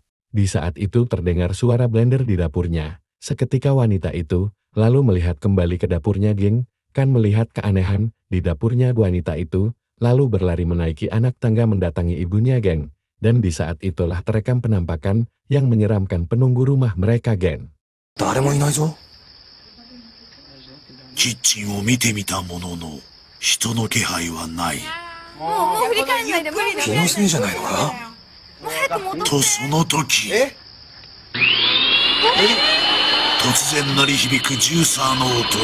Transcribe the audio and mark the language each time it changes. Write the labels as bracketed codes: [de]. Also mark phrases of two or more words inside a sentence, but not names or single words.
[id] Di saat itu terdengar suara blender di dapurnya. Seketika wanita itu lalu melihat kembali ke dapurnya, geng. Kan melihat keanehan di dapurnya wanita itu, lalu berlari menaiki anak tangga mendatangi ibunya, geng. Dan di saat itulah terekam penampakan yang menyeramkan penunggu rumah mereka, geng. [ja] 誰もいないぞ。キッチンを見てみたものの、人の気配はない。もう振り返んないで無理だ。気のせいじゃないのか？もう早く戻って。とその時、突然鳴り響くジューサーの音。